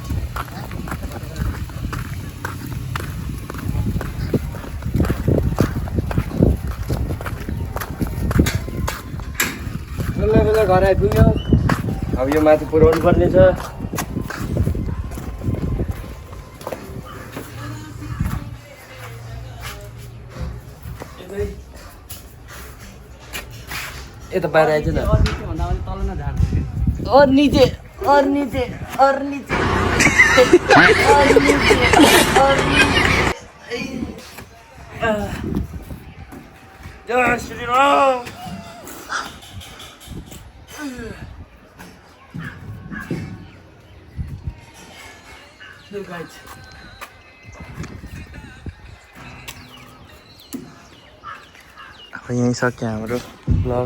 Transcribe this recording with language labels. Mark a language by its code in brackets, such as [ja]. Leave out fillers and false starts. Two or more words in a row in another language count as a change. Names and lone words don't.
[ne] बेला घर आइपुग्यो अब यो माथि पुऱ्याउनु पर्ने छ यता बाहिर आइज न [hi] और नीचे और नीचे और नीचे और नीचे और जय श्री राम [ne] अब यहीँ सक्यो हाम्रो ब्लग